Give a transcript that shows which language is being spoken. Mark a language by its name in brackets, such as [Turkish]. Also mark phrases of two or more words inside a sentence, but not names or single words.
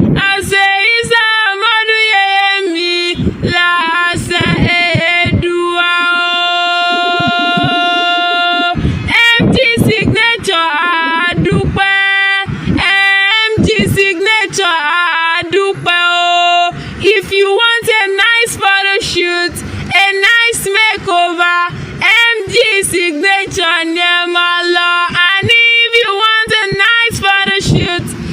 [Yoruba] Àṣẹ Ìsá Àmọ́dún yèyé mi. Là Èdùà o. M G Signature, a dúpẹ́. M G Signature, a dúpẹ́ o. [English] If you want a nice photo shoot, a nice makeover, M G Signature [Yoruba] ni ẹ máa lọ. [English] And if you want a nice photo shoot,